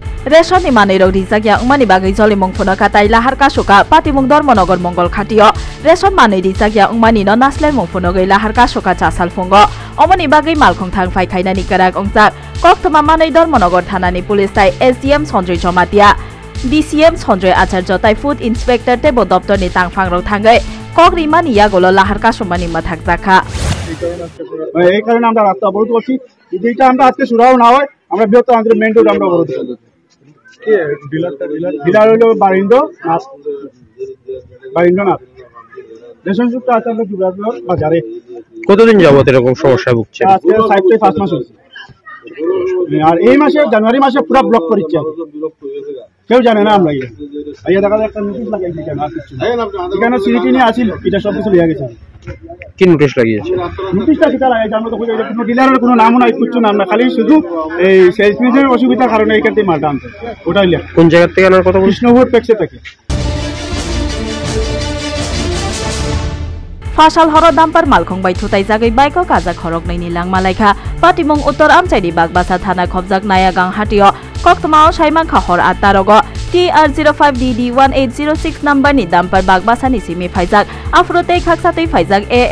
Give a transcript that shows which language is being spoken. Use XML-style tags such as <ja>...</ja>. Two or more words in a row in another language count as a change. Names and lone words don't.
<trp>রেশন ni manei rok rijak ya wngmani bagui jolimung phuno katai lahar kasuka patimung Dharmanagar Mongol Khatio রেশন manei rijak ya wngmani no naslai mung phuno gui lahar kasuka chasal fungo omoni bagui malkhung thang phai khainani karak ongjak koktoma manei Dharmanagar thanani police tai SDM Sonjoy Jomatia DCM Sonjoy Acharya tai</trp> <en>food inspector</en> <trp>tebo doptor ni tangphang rok thangai kok rimani yagolo lahar kasumani mathak jakha</trp> <bn>এই কারণে আমরা রাস্তা অবরোধ করছি যদি এটা আমরা আজকে শুরুও না হয় আমরা বৃহত্তর আমাদের</bn> <en>main road</en> <bn>আমরা অবরোধ করব কি ডিলার হলো বারিন্দ্র নাথ রেশন যুক্ত আছে আমরা দুর্গাপুর বাজারে কতদিন যাবত এরকম সমস্যা ভুগছেন আজকে 5 থেকে 5 মাস হচ্ছে আর এই মাসে জানুয়ারি মাসে পুরো ব্লক করেছে কেউ জানে না আমরা এই দেখা একটা নোটিশ লাগাইছি কেন আর কিছু এখানে সিটি নিয়ে আসিল এটা সব কিছু লিয়া গেছে কি নোটিশ লাগিয়েছে নোটিশটা কিটা লাগাইছে আমরা তো কোনো ডিলারের কোনো নামও নাই কিছু না আমরা খালি শুধু এই সেলসম্যানের অসুবিধার কারণে এইখান থেকে মালটা আনছে ওটাই লিয়া কোন জায়গা থেকে আনার কথা বলছেন কৃষ্ণপুর পেক্সে থেকে</bn> <trp>Fasal horo dampar malkhung bai thutai jagai baiko kaja khorok nei ni langmalaikha patimung uttor amchaini bagbasa thana khobjak nayagang hatio koktmao saimangkha hor 8 tarogo TR05DD 1806 number ni dampar bagbasa ni simi phaijak afrotei khaksatei phaijak</trp>